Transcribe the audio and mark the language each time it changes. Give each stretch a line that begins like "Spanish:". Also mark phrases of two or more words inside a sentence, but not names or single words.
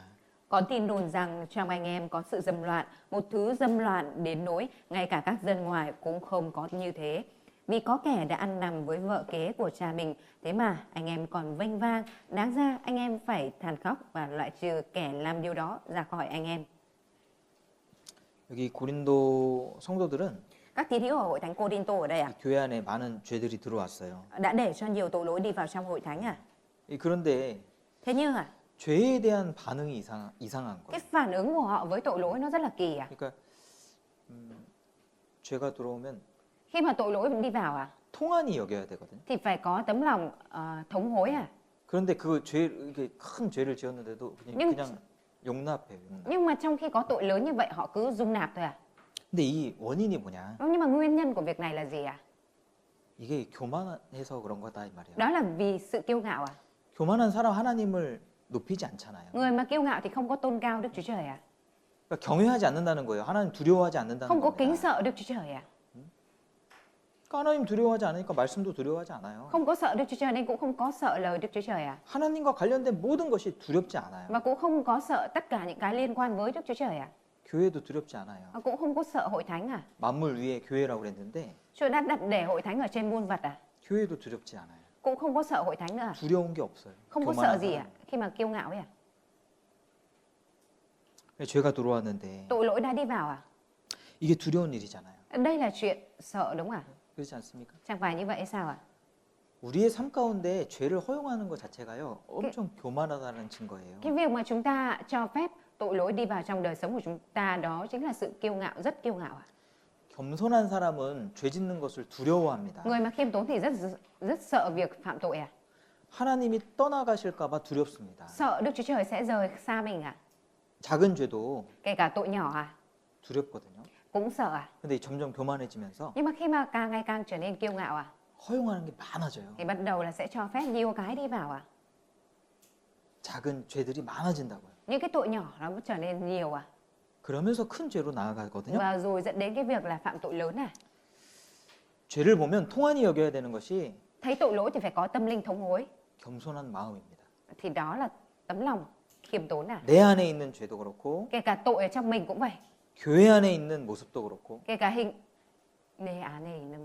Vietnamese: Có tin đồn rằng trong anh em có sự dâm loạn, một thứ dâm loạn đến nỗi ngay cả các dân ngoài cũng không có như thế. Vì có kẻ đã ăn nằm với vợ kế của cha mình, thế mà anh em còn vênh vang, đáng ra anh em phải than khóc và loại trừ kẻ làm điều đó ra khỏi anh em.
Korean: 여기 고린도 성도들은
Vietnamese: Các tín hữu ở hội thánh Cô-đinh-tô ở đây à?
Korean: 교회 안에 많은 죄들이 들어왔어요.
Vietnamese: Đã để cho nhiều tội lỗi đi vào trong hội thánh à?
Korean: 그런데
Vietnamese: Thế nhưng à,
Korean: 죄에 대한 반응이 이상한
Vietnamese: cái
Korean: 거예요.
Vietnamese: phản ứng của họ với tội lỗi nó rất là kỳ à?
Korean: 그러니까 죄가 들어오면
Vietnamese: Khi mà tội lỗi đi vào à,
Korean: 통한이 여겨야 되거든요.
Vietnamese: thì phải có tấm lòng thống hối à?
Korean: 그런데 이게 큰 죄를 지었는데도 그냥 용납해요. 용납.
Vietnamese: Nhưng mà trong khi có tội lớn như vậy họ cứ dung nạp thôi à?
Korean: 근데 이 원인이 뭐냐?
Vietnamese: Nhưng mà nguyên nhân của việc này là gì à?
Korean: 이게 교만해서 그런 거다 이 말이에요.
Vietnamese: Đó là vì sự kiêu ngạo à?
Korean: 교만한 사람 하나님을 높이지 않잖아요.
Vietnamese: Người mà kiêu ngạo thì không có tôn cao Đức Chúa Trời à?
Korean: 그러니까 경외하지 않는다는 거예요. 하나님 두려워하지 않는다는
Vietnamese: Không có kính
Korean: 겁니다.
Vietnamese: sợ Đức Chúa Trời à?
Korean: 그러니까 하나님 두려워하지 않으니까 말씀도 두려워하지 않아요.
Vietnamese: Không có sợ Đức Chúa Trời nên cũng không có sợ lời Đức Chúa Trời à?
Korean: 하나님과 관련된 모든 것이 두렵지 않아요.
Vietnamese: Và cũng không có sợ tất cả những cái liên quan với Đức Chúa Trời à?
Korean: 교회도 두렵지 않아요.
Vietnamese: Và cũng không có sợ hội thánh à?
Korean: 만물 위에 교회라고 그랬는데
Vietnamese: Chúa đã đặt để hội thánh ở trên muôn vật à?
Korean: 교회도 두렵지 않아요.
Vietnamese: Cũng không có sợ hội thánh nữa à?
Korean: 두려운 게 없어요.
Vietnamese: Không có
Korean: 교만한
Vietnamese: sợ gì
Korean: 사람.
Vietnamese: à? Khi mà kiêu ngạo ấy à?
Korean: 죄가 들어왔는데
Vietnamese: Tội lỗi đã đi vào à?
Korean: 이게 두려운 일이잖아요.
Vietnamese: Đây là chuyện sợ đúng à?
Korean: 그렇지 않습니까?
Vietnamese: Chẳng phải như vậy sao à?
Korean: 우리의 삶 가운데 죄를 허용하는 것 자체가요. 엄청 교만하다는 증거예요.
Vietnamese: Cái việc mà chúng ta cho phép tội lỗi đi vào trong đời sống của chúng ta đó chính là sự kiêu ngạo, rất kiêu ngạo à?
Korean: 겸손한 사람은 죄 짓는 것을 두려워합니다.
Vietnamese: Người mà khiêm tốn thì rất sợ việc phạm tội à?
Korean: 하나님이 떠나가실까 봐 두렵습니다.
Vietnamese: Sợ Đức Chúa Trời sẽ rời xa mình à?
Korean: 작은 죄도
Vietnamese: Kể cả tội nhỏ à?
Korean: 두렵거든요.
Vietnamese: Cũng sợ à?
Korean: 근데 점점 교만해지면서
Vietnamese: Nhưng mà khi mà càng ngày càng trở nên kiêu ngạo à?
Korean: 허용하는 게 많아져요.
Vietnamese: Thì bắt đầu là sẽ cho phép nhiều cái đi vào à?
Korean: 작은 죄들이 많아진다고요.
Vietnamese: Những cái tội nhỏ nó trở nên nhiều à?
Korean: 그러면서 큰 죄로 나아가거든요.
Vietnamese: Và rồi dẫn đến cái việc là phạm tội lớn à?
Korean: 죄를 보면 통한이 여겨야 되는 것이
Vietnamese: Thấy tội lỗi thì phải có tâm linh thống hối.
Korean: 겸손한 마음입니다.
Vietnamese: Thì đó là tấm lòng khiêm tốn à?
Korean: 내 안에 있는 죄도 그렇고
Vietnamese: Kể cả tội ở trong mình cũng vậy.
Korean: 교회 안에 있는 모습도 그렇고
Vietnamese: Kể cả hình
Korean: 내 안에 있는